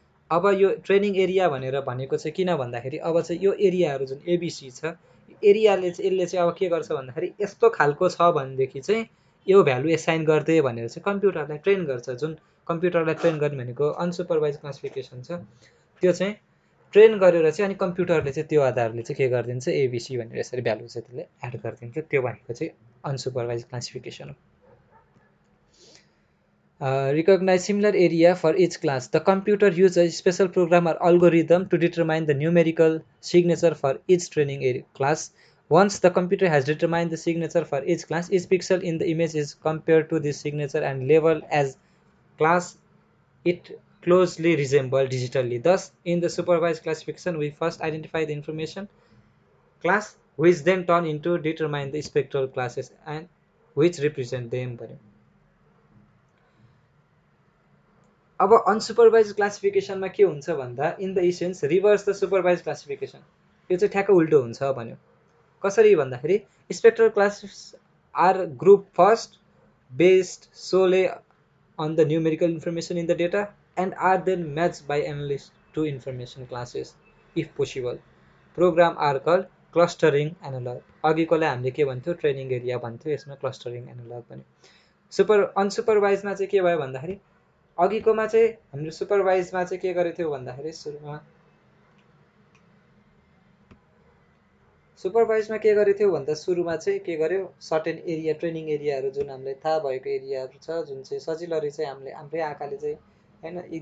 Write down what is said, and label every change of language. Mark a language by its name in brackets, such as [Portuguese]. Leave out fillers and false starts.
[Nepali] अब यो training area भनेर भनेको चाहिँ किन भन्दाखेरि अब चाहिँ यो एरियाहरू जुन एबिसी छ एरियाले चाहिँ यसले चाहिँ अब के गर्छ भन्दाखेरि यस्तो खालको छ भनेदेखि चाहिँ यो भ्यालु एसाइन गर्दै भनेर चाहिँ कम्प्युटरलाई ट्रेन गर्छ। जुन कम्प्युटरलाई ट्रेन गर्ने भनेको अनसुपरभाइज क्लासिफिकेसन छ, त्यो चाहिँ ट्रेन गरेर चाहिँ अनि कम्प्युटरले चाहिँ त्यो आधारले चाहिँ के गरिदिन्छ एबिसी भनेर यसरी भ्यालु चाहिँ त्यसले एड गरिदिन्छ। त्यो भनेको चाहिँ अनसुपरभाइज क्लासिफिकेसन हो। [English] Recognize similar area for each class. The computer uses a special program or algorithm to determine the numerical signature for each training area class. Once the computer has determined the signature for each class, each pixel in the image is compared to this signature and labeled as class it closely resemble digitally. Thus, in the supervised classification, we first identify the information class, which then turn into determine the spectral classes and which represent them. [Nepali] अब अनसुपरभाइज क्लासिफिकेसनमा के हुन्छ भन्दा [English] In the essence reverse the supervise classification. [Nepali] यो चाहिँ ठ्याक्क उल्टो हुन्छ भन्यो। [English] कसरी भन्दाखेरि spectral classes are group first based solely on the numerical information in the data and are then matched by analysts to information classes if possible. Program are called clustering analog। [Nepali] अघिकोलाई हामीले के भन्थ्यो ट्रेनिङ एरिया भन्थ्यो, यसमा clustering analogue भन्यो। अनसुपरभाइजमा चाहिँ के भयो भन्दाखेरि अघिकोमा चाहिँ हामीले सुपरभाइजमा चाहिँ के गरेको थियो भन्दाखेरि सुपरभाइजमा के गरेको थियो भन्दा सुरुमा चाहिँ के गर्यो सर्टेन एरिया ट्रेनिङ एरियाहरू जुन हामीलाई थाहा भएको एरियाहरू छ जुन चाहिँ सजिलरी चाहिँ हामीले हाम्रै आँखाले चाहिँ हैन